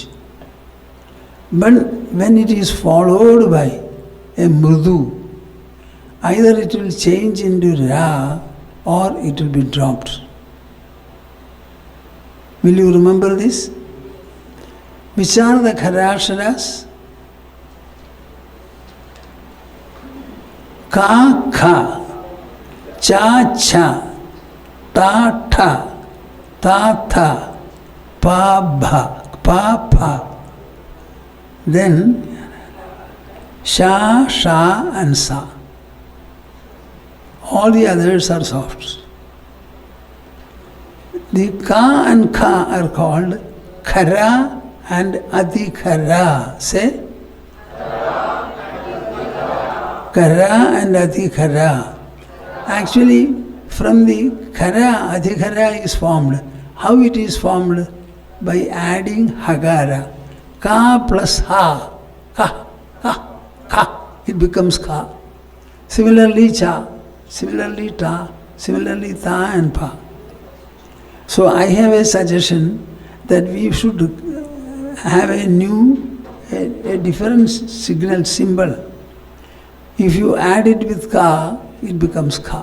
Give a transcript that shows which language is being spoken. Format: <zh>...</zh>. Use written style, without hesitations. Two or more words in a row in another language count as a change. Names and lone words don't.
<en>But when it is followed by a mrudu, either it will change into ra or it will be dropped. Will you remember this? Which are the kharaksharas? Ka, kha, cha, cha, ta, tha, ta, tha, pa, bha, pa, pha. Then sha, sha and sa. All the others are soft. The ka and kha are called khara and adhikhara. Say? Khara and adhikhara. Actually, from the khara, adhikhara is formed. How it is formed? By adding hagara. Ka plus ha. Ka, ka, ka. It becomes ka. Similarly, cha. Similarly, ta. Similarly, ta and pa. So I have a suggestion that we should have a different signal symbol. If you add it with ka, it becomes ka.</en>